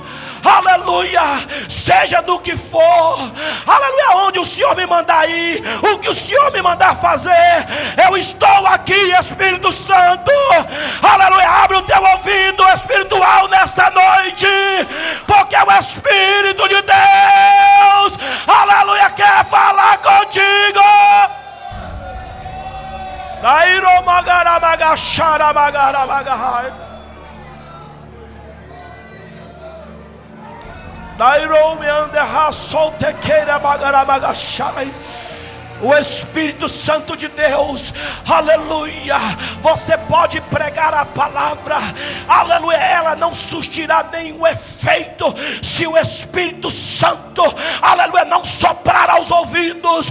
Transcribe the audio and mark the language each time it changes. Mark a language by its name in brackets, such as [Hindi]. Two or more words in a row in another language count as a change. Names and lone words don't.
[Portuguese] Aleluia, seja do que for, aleluia, onde o Senhor me mandar ir, o que o Senhor me mandar fazer, eu estou aqui, Espírito Santo. Aleluia, abre o teu ouvido espiritual nessa noite, porque o Espírito de Deus, aleluia, quer falar contigo. Dairo magara magashara magara magahai. Dairo me anderra soltequeira magara magashai. O Espírito Santo de Deus, aleluia, você pode pregar a palavra, aleluia, ela não surtirá nenhum efeito se o Espírito Santo, aleluia, não soprar aos ouvidos.